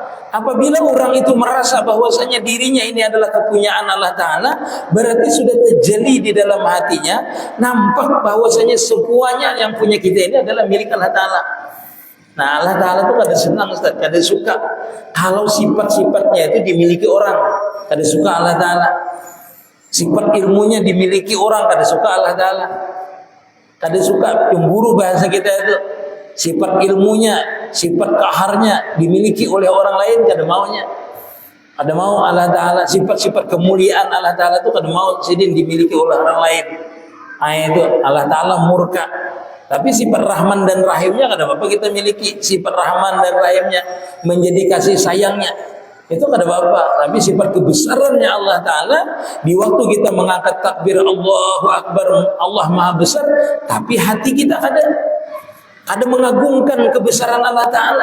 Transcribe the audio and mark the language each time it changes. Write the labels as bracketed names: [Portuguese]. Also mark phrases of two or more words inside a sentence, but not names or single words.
[Indonesian] Apabila orang itu merasa bahwasanya dirinya ini adalah kepunyaan Allah Ta'ala, berarti sudah terjadi di dalam hatinya, nampak bahwasanya semuanya yang punya kita ini adalah milik Allah Ta'ala. [Banjar] Nah, Allah Ta'ala itu kada senang, Ustaz, kada suka kalau sifat-sifatnya itu dimiliki orang. Kada suka Allah Ta'ala. Sifat ilmunya dimiliki orang, kada suka Allah Ta'ala. Kada suka cemburu bahasa kita itu. Sifat ilmunya, sifat kaharnya dimiliki oleh orang lain, kada maunya. Kada mau Allah Ta'ala. Sifat-sifat kemuliaan Allah Ta'ala itu kada mau sidin dimiliki oleh orang lain. [Indonesian] Itu Allah Ta'ala murka. [Banjar] Tapi sifat Rahman dan Rahimnya kada apa-apa kita miliki. Sifat Rahman dan Rahimnya menjadi kasih sayangnya, itu kada apa-apa. [Indonesian] Tapi sifat kebesarannya Allah Ta'ala, di waktu kita mengangkat takbir [Arabic] الله أكبر, [Indonesian] Allah Maha Besar, tapi hati kita ada mengagungkan kebesaran Allah Ta'ala.